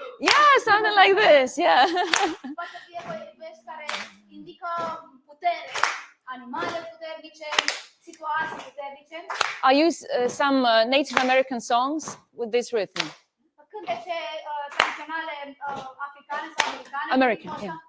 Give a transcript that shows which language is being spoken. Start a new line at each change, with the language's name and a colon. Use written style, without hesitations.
English: Yeah, something like this, yeah.
Romanian: Poate să fie povești care indică putere, animale puternice, situații puternice.
English: I use some Native American songs with this rhythm.
Romanian: Cântece tradiționale africane sau americane.